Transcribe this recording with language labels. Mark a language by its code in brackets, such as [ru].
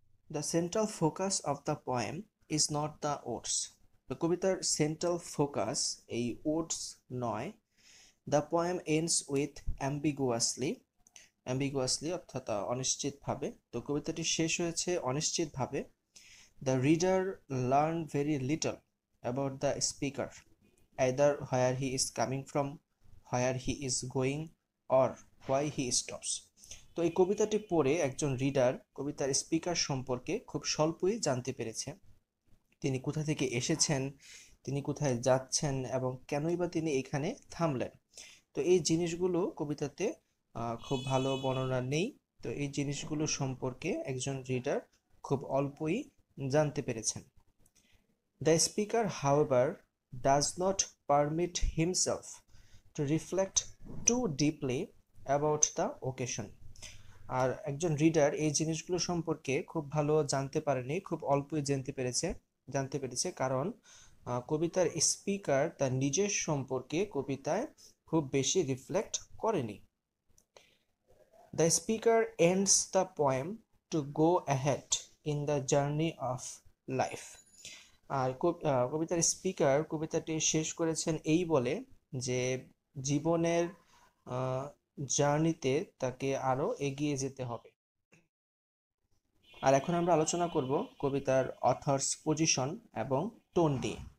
[en] The central focus of the poem is not the oats. [bn] কবিতার central focus এই oats নয়। [en] the poem ends with ambiguously, ambiguously [bn] অর্থাৎ অনিশ্চিতভাবে। তো কবিতাটি শেষ হয়েছে অনিশ্চিতভাবে। [en] The reader learn very little about the speaker, either where he is coming from, where he is going, or why he stops. [bn] তো এই কবিতাটি পড়ে একজন রিডার কবিতার স্পিকার সম্পর্কে খুব স্বল্পই জানতে পেরেছে। তিনি কোথা থেকে এসেছেন, তিনি কোথায় যাচ্ছেন এবং কেনই বা তিনি এখানে থামলেন। তো এই জিনিসগুলো কবিতাতে খুব ভালো বর্ণনা নেই। তো এই জিনিসগুলো সম্পর্কে একজন রিডার খুব অল্পই জানতে পেরেছেন। [en] The speaker, however, does not permit himself to reflect too deeply about the occasion. [bn] আর একজন রিডার এই জিনিসগুলো সম্পর্কে খুব ভালো জানতে পারেনি, খুব অল্পই জানতে পেরেছে কারণ কবিতার স্পিকার তার নিজের সম্পর্কে কবিতায় খুব বেশি রিফ্লেক্ট করেনি। [en] The speaker ends the poem to go ahead in the journey of life. [bn] আর কবিতার স্পিকার কবিতাটি শেষ করেছেন এই বলে যে জীবনের জার্নিতে তাকে আরো এগিয়ে যেতে হবে। আর এখন আমরা আলোচনা করব কবিতার অথর্স পজিশন এবং টোন নিয়ে।